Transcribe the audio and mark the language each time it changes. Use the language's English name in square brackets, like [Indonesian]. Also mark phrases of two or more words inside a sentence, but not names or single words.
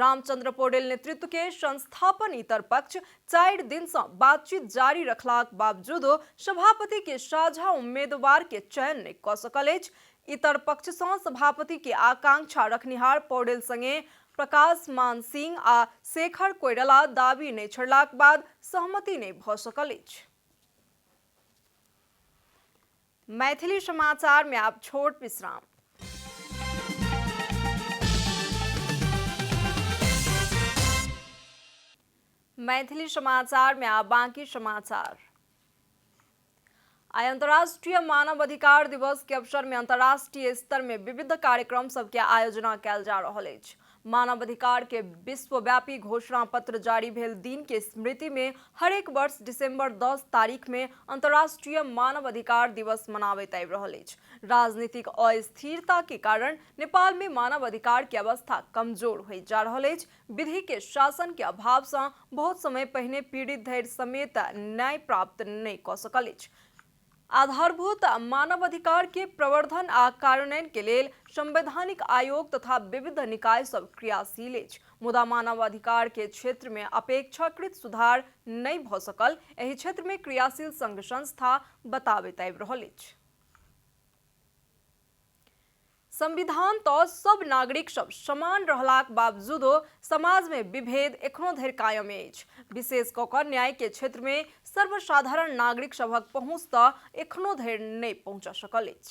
[Maithili] रामचंद्र पौडेल नेतृत्व के संस्थापन इतर पक्ष 4 दिन से बातचीत जारी रखलाक बावजूदो सभापति के साझा उम्मीदवार के चयन नहि क सकल अछि। इतर पक्ष से सभापति के आकांक्षा रखनिहार पौडेल संगे प्रकाश मान सिंह आ शेखर कोइराला दाबी नहि छोड़लाक बाद सहमति नहि भ सकल अछि। मैथिली समाचार में आप छोट विश्राम। मैथिली समाचार में आप बाकी समाचार। आज अंतर्राष्ट्रीय मानव अधिकार दिवस के अवसर में अंतर्राष्ट्रीय स्तर में विविध कार्यक्रम सबके आयोजना कयल जा रहल अछि। मानव अधिकार के विश्वव्यापी घोषणा पत्र जारी भेल दिन के स्मृति में हरेक वर्ष दिसंबर 10 तारीख में अंतर्राष्ट्रीय मानव अधिकार दिवस मनाबैत आबि रहल अछि। राजनीतिक अस्थिरता के कारण नेपाल में मानव अधिकार के अवस्था कमजोर होइत जा रहल अछि। विधि के शासन के अभाव से बहुत समय पहिने पीड़ित धरि समेत न्याय प्राप्त नहि क सकल अछि। आधारभूत मानव अधिकार के प्रवर्धन आ कार्यान्वयन के लेल संवैधानिक आयोग तथा विविध निकाय सब क्रियाशील अछि। मुदा मानव अधिकार के क्षेत्र में अपेक्षाकृत सुधार नहीं भ सकल एहि क्षेत्र में क्रियाशील संघ संस्था बताबैत आबि रहल अछि। संविधान तो सब नागरिक सब समान रहलाक बावजूदो समाज में विभेद एखनो धरि कायम अछि। विशेष कऽ कऽ न्याय के क्षेत्र में सर्वसाधारण नागरिक सभक पहुँच तऽ एखनो धरि नहीं पहुँच सकल अछि।